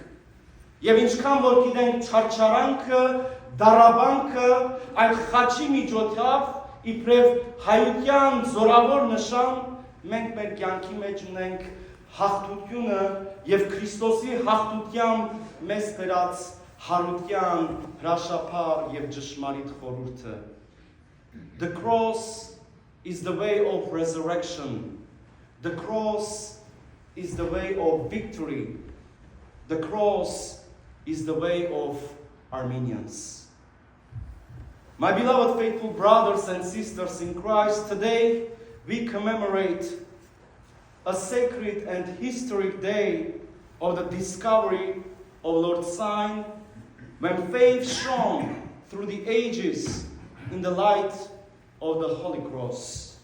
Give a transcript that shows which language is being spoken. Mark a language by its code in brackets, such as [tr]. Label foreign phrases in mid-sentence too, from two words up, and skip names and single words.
[hy] Եվ ինչքան որ գիտենք չարչարանքը, դարաբանքը, այդ խաչի միջոցով իբրև հայության զորավոր նշան, մենք մեր կյանքի մեջ ունենք հաղթությունը և Քրիստոսի հաղթությամբ մեզ բերած հարության հրաշափառ և ճշմարիտ խորհուրդը։ [en] The cross is the way of resurrection. The cross is the way of victory. The cross is the way of Armenians. My beloved faithful brothers and sisters in Christ, today we commemorate a sacred and historic day of the discovery of Lord's sign, when faith shone through the ages in the light of the Holy Cross.